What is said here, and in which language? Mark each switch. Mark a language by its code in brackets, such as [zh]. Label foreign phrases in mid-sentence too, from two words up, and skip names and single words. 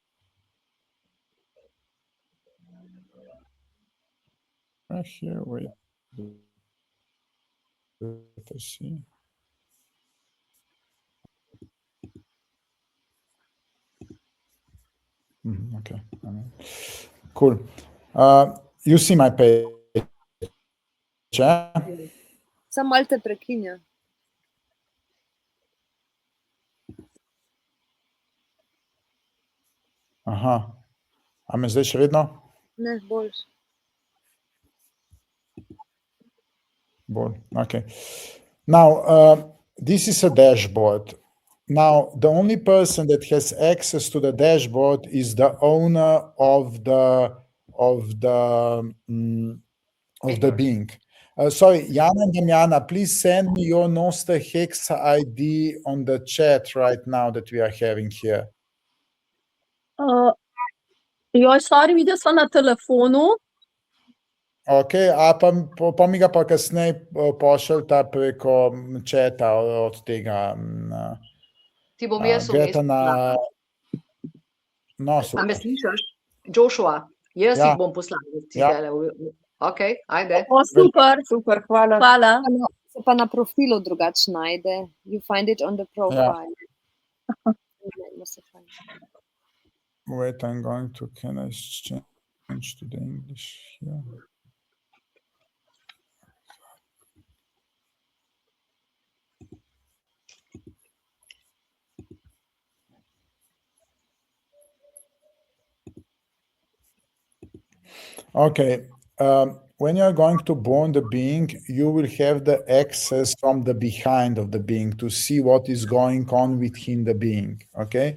[en] Here, wait. Let's see. Okay. Cool. You see my page. [sl] Samo malo te prekinja. Aha. A me zdaj še vedno? Ne, boljš. [en] Okay. Now, this is a dashboard. Now, the only person that has access to the dashboard is the owner of the Bing. Sorry, Jana and Damjana, please send me your Nosta Hex ID on the chat right now that we are having here. Sorry, [sl] videla sva na telefonu. Ok, pa mi ga pa kasneje pošljata preko četa od tega. Ti bom jaz poslala. A me slišiš? Joshua, jaz jih bom poslala. Ok, ajde. Super, hvala. Se pa na profilu drugače najde. [en] You find it on the profile. Wait, I'm going to, can I change to the English here? Okay, when you're going to burn the Bing, you will have the access from the behind of the Bing to see what is going on within the Bing, okay?